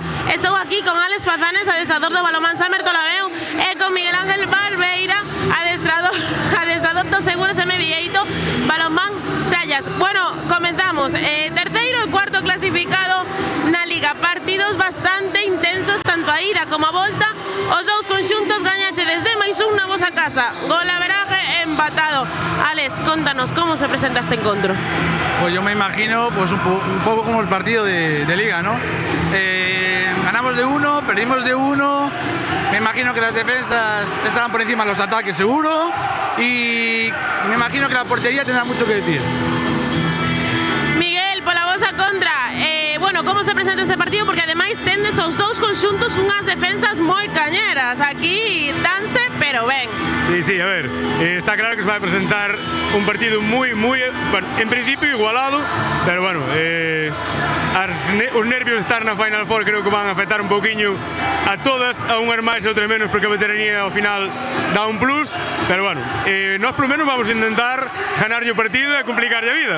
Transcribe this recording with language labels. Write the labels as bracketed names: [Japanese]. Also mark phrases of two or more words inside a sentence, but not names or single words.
[Galician] Estou aquí con Alex Fazanes, adestrador do Balonmán San Bertolomeu, e con Miguel Ángel Barbeira, adestrador do Seguros M. Vieito, Balonmán Xallas. [Spanish] Bueno, comenzamos. [Galician] Terceiro e cuarto clasificado na Liga. Partidos bastante intensos, tanto a ida como a volta. Os dous conxuntos gañache desde +1 na vosa casa. Golaveraje empatado. Alex, [Spanish] contanos, ¿cómo se presenta este encuentro? Pues yo me imagino pues un poco como el partido de Liga, ¿no? Ganamos de 1, perdimos de 1. Me imagino que las defensas estarán por encima de los ataques seguro. Y me imagino que la portería tendrá mucho que decir. Miguel, [Galician] pola vosa contra, bueno, como se presenta este partido? Porque ademais tendes os dous conxuntos unhas defensas moi cañeras. Aquí danse, pero ben. [Spanish] Sí, a ver, está claro que se va a presentar un partido muy, bueno, en principio igualado, pero bueno, [Galician] os nervios de estar na Final Four creo que van a afectar un poquinho a todas, a unhas máis e outras menos, porque a veteranía ao final dá un plus, pero bueno, nós polo menos vamos a intentar ganar o partido e complicar a vida.